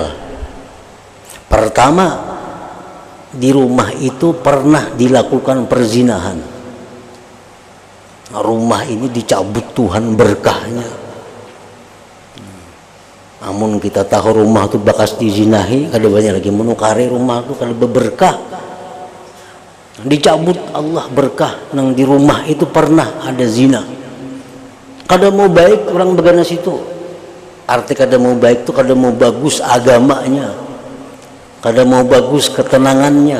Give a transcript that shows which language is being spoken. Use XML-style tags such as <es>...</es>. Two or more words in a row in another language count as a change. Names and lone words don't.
<id>Pertama, di rumah itu pernah dilakukan perzinahan. Rumah ini dicabut Tuhan berkahnya. Namun kita tahu rumah itu bekas dizinahi,</id> <bjn>kada banyak lagi menukari rumah itu kada berberkah. Dicabut Allah berkah nang di rumah itu pernah ada zina. Kada mau baik orang begana situ. Arti kada mau baik itu kada mau bagus agamanya, kada mau bagus ketenangannya.</bjn>